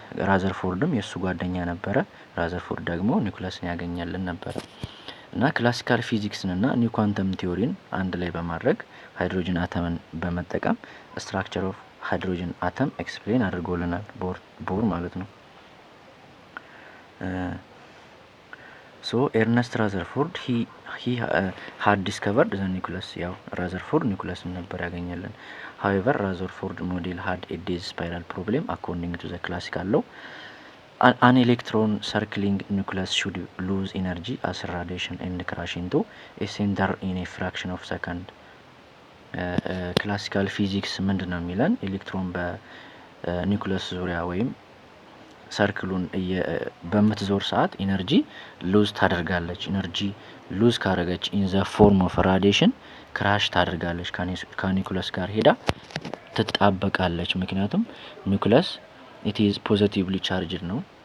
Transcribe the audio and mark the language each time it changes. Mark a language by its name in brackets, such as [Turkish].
[Amharic] ራዘርፎርድም የእሱ ጓደኛ ነበረ። ራዘርፎርድ ደግሞ ኒውክለስን ያገኛልን ነበረ እና ክላሲካል ፊዚክስን እና ኒው ኳንተም ቲዮሪን አንድ ላይ በማድረግ ሃይድሮጅን አተምን በመጠቀም ስትራክቸር ኦፍ ሃይድሮጅን አተም ኤክስፕሌን አድርጎልናል ቦር ማለት ነው። [English] So Ernest Rutherford he had discovered the nucleus. [Amharic] ያው ራዘርፎርድ ኒውክለስን ነበር ያገኘልን። [English] However, Rutherford model had a Diez spiral problem according to the classical law. An electron circling nucleus should lose energy as radiation and crash into a center in a fraction of second. [Amharic] ክላሲካል ፊዚክስ ምንድነው የሚለን? ኤሌክትሮን በኒውክለስ ዙሪያ ወይም ሰርክሉን በምትዞር ሰዓት ኢነርጂ ሉዝ ታደርጋለች። ኢነርጂ ሉዝ ካደረገች [English] ኢን ዘ ፎርም ኦፍ ራዲዬሽን [Amharic] ክራሽ ታደርጋለች። ከኒውክለስ ጋር ሄዳ ትጣበቃለች። ምክንያቱም ኒውክለስ [English] ኢት ኢዝ ፖዚቲቭሊ ቻርጅድ [Amharic] ነው።